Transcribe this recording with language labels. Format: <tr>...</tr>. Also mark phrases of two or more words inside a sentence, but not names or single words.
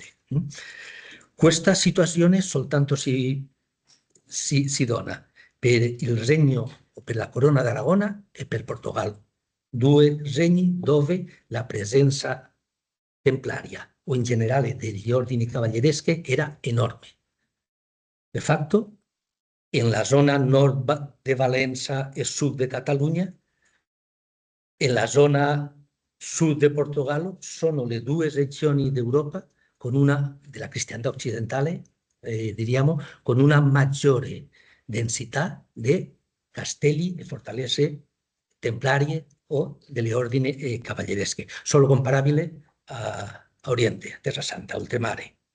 <it>Questa situazione soltanto si dona per il Regno, per la Corona d'Aragona e per Portogallo, due regni dove la presenza templaria o in generale degli ordini cavallereschi era enorme.</it> <ca>De facto, en la zona nord de Valença e sud de Catalunya, en la zona sud</ca> <it>de Portogallo, sono le due regioni d'Europa con una, della cristianità occidentale, diríamos, con una maggiore densità di castelli e fortalezze templarie o delle ordini cavalleresche, solo comparabile a Oriente, a Terra Santa, a oltremare.</it>